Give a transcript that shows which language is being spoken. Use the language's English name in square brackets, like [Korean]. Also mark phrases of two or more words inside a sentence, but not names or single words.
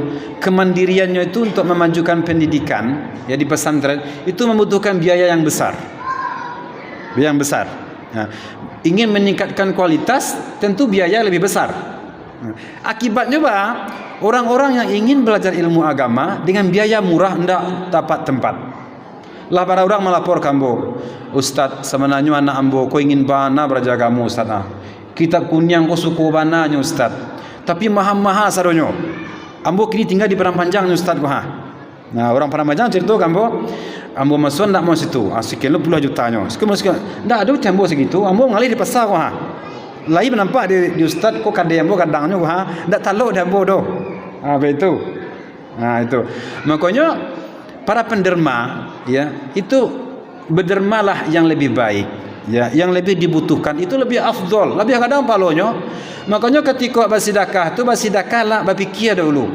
[Indonesian] Kemandiriannya itu untuk memajukan pendidikan ya di pesantren itu membutuhkan biaya yang besar. Biaya yang besar. Ingin meningkatkan kualitas tentu biaya lebih besar. Akibatnya orang-orang yang ingin belajar ilmu agama dengan biaya murah ndak dapat tempat. [Minangkabau] Lah para orang melapor kambo, Ustaz sebenarnya anak ambo ko ingin bana belajar agama Ustaz. Kitab kunyang ko suku bananya Ustaz. Tapi mahal-mahal saronyo. Ambo kini tinggal di Padang Panjang Ustaz ko Nah, orang Padang Panjang cerita kambo, ambo masuk ndak mau situ. Sekian lo puluh jutanya. Sekian ndak ada tembo segitu. Ambo ngalih di pasar ko Lai nampak di Ustaz ko kadang ambo kadangnya ko ndak talok dah ambo doh. [Indonesian] Apa itu? Itu. Makanya para penderma ya, itu berdermalah yang lebih baik. Ya, yang lebih dibutuhkan itu lebih afdol, lebih [Minangkabau] kadang palonyo. [Indonesian] Makanya ketika bersedekah tu bersedekahlah berfikir dulu.